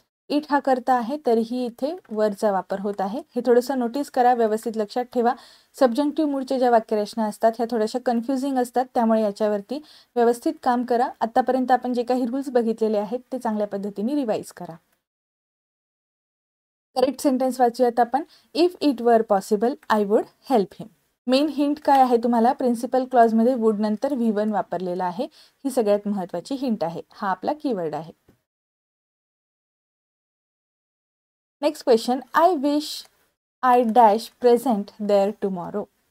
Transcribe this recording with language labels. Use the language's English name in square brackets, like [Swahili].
[Marathi] It हा करता आहे तरीही इथे वरचा वापर होत आहे. हे थोडंसं नोटीस करा, व्यवस्थित लक्षात ठेवा. सबजंक्टिव्ह मूडच्या ज्या वाक्यरचना असतात ह्या थोड्याशा कन्फ्युजिंग असतात. त्यामुळे याच्यावरती व्यवस्थित काम करा. आतापर्यंत आपण जे काही रूल्स बघितलेले आहेत ते चांगल्या पद्धतीने रिवाइज करा. करेक्ट सेंटेन्स वाचूयात आपण. [English] If it were possible I would help him. [Marathi] Main hint काय आहे तुम्हाला? प्रिन्सिपल क्लॉजमध्ये वुड नंतर V1 वापरलेला आहे. ही सगळ्यात महत्त्वाची हिंट आहे. हा आपला कीवर्ड आहे. [English] Next question. I wish I dash present there tomorrow.